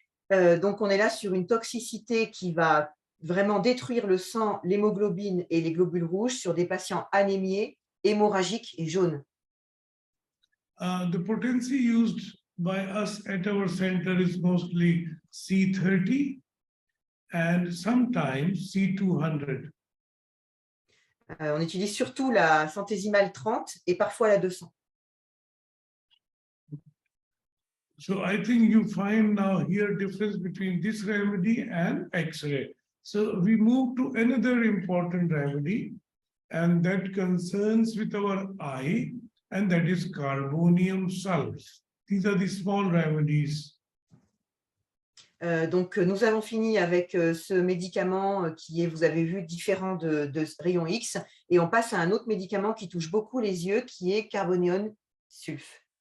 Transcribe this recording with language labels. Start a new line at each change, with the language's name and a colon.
French: Donc on est là sur une toxicité qui va vraiment détruire le sang, l'hémoglobine et les globules rouges sur des patients anémiés, hémorragiques et jaunes.
English: The potency used by us at our center is mostly C30 and sometimes C200.
French: On utilise surtout la centésimale 30 et parfois la 200.
English: So I think you find now here difference between this remedy and X-ray. So we move to another important remedy, and that concerns with our eye, and that is carbonium salve. These are the small remedies.
French: Donc, nous avons fini avec ce médicament qui est, vous avez vu, différent de rayon X, et on passe à un autre médicament qui touche beaucoup les yeux, qui est carbonium sulf.